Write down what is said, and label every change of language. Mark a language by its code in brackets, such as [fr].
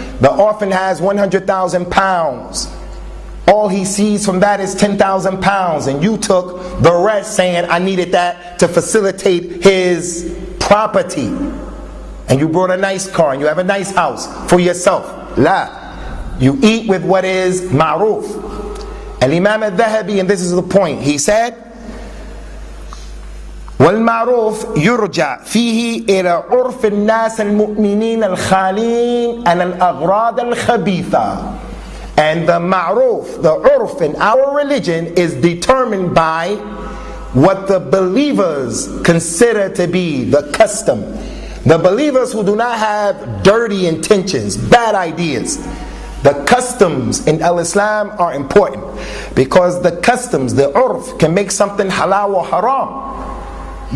[en] The orphan has 100,000 pounds. All he sees from that is 10,000 pounds. And you took the rest saying, I needed that to facilitate his property. And you brought a nice car and you have a nice house for yourself. La. You eat with what is ma'roof. Al-Imam al-Dhahabi, and this is the point, he said, [ar] وَالْمَعْرُوفِ يُرْجَعْ فِيهِ إِلَى عُرْفِ النَّاسِ الْمُؤْمِنِينَ الْخَالِينَ عَنَ الْأَغْرَاضِ الْخَبِيثَةِ. [en] And the ma'ruf, the urf in our religion is determined by what the believers consider to be the custom. The believers who do not have dirty intentions, bad ideas. The customs in al-Islam are important because the customs, the urf, can make something halal or haram.